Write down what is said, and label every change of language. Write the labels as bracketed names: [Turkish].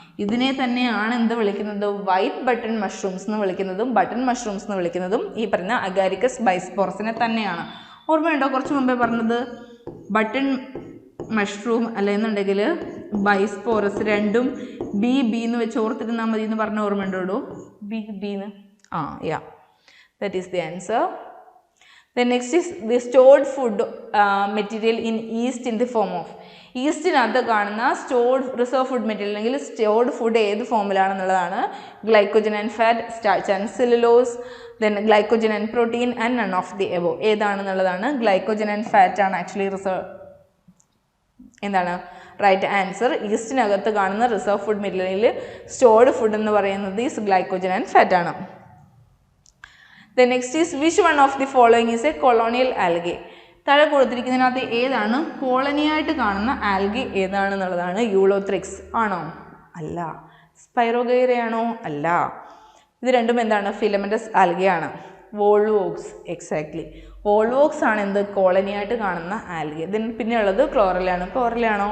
[Malayalam] ഇതിനെ തന്നെയാണ് എന്ത് വിളിക്കുന്നത്? വൈറ്റ് ബട്ടൺ മഷ്റൂംസ് എന്ന് വിളിക്കുന്നതും ബട്ടൺ മഷ്റൂംസ് എന്ന് വിളിക്കുന്നതും ഈ പറഞ്ഞ അഗാരിക്കസ് ബൈസ്പോറസിനെ തന്നെയാണ്. ഓർമ്മയുണ്ടോ കുറച്ച് മുമ്പേ പറഞ്ഞത്? ബട്ടൺ മഷ്റൂം അല്ലെന്നുണ്ടെങ്കിൽ ബൈസ്പോറസ്, രണ്ടും ബി എന്ന് വെച്ച് ഓർത്തിരുന്നാൽ മതി എന്ന് പറഞ്ഞ ഓർമ്മയുണ്ടോ? [English] ബിന്ന്. Yeah, that is the answer. Then next is the stored food material in yeast in the form of. [Malayalam] ഈസ്റ്റിനകത്ത് കാണുന്ന സ്റ്റോർഡ് റിസർവ് ഫുഡ് മെറ്റീരിയൽ അല്ലെങ്കിൽ സ്റ്റോർഡ് ഫുഡ് ഏത് ഫോമിലാണെന്നുള്ളതാണ് [English] Glycogen and fat, starch and cellulose, then glycogen and protein and none of the above. [Malayalam] ഏതാണെന്നുള്ളതാണ്? Glycogen and fat ആണ് actually എന്താണ് right answer. ഈസ്റ്റിനകത്ത് കാണുന്ന reserve food മെറ്റീരിയലിൽ stored food എന്ന് പറയുന്നത് is glycogen and fat ആണ്. [English] The next is which one of the following is a colonial algae? [Malayalam] താഴെ കൊടുത്തിരിക്കുന്നതിനകത്ത് ഏതാണ് കോളനിയായിട്ട് കാണുന്ന ആൽഗെ ഏതാണെന്നുള്ളതാണ്. യൂളോത്രിക്സ് ആണോ? അല്ല. സ്പൈറോഗൈറയാണോ? അല്ല. ഇത് രണ്ടും എന്താണ്? ഫിലമെന്റസ് ആൽഗയാണ്. Volvox, exactly. വോൾവോക്സ് ആണ് എന്ത് കോളനിയായിട്ട് കാണുന്ന ആൽഗെ. ഇതിന് പിന്നെയുള്ളത് ക്ലോറലാണ്. ക്ലോറലാണോ?